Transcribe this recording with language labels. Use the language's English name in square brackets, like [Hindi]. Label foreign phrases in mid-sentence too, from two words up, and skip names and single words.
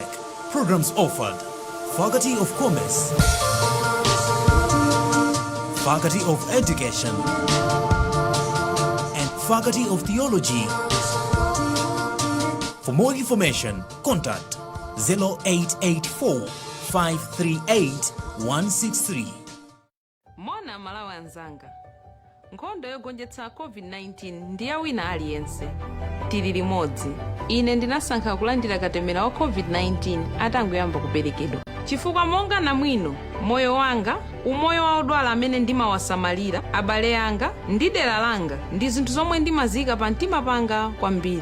[English] Programs offered: Faculty of Commerce, Faculty of Education, and Faculty of Theology. For more information, contact 0884 538 163. [Nyanja] Mona Malawi anzanga, nkhondo yogonjetsa COVID-19 ndiye wina aliyense. Tili limodzi. Ine ndinasankha kulandira katemera wa COVID-19 atangoyamba kuperekedwa. Chifukwa monga namwino, moyo wanga, umoyo wa odwala amene ndimawasamalira, abale anga, ndi dera langa, ndi zinthu zomwe ndimazika pa mtima panga kwambiri.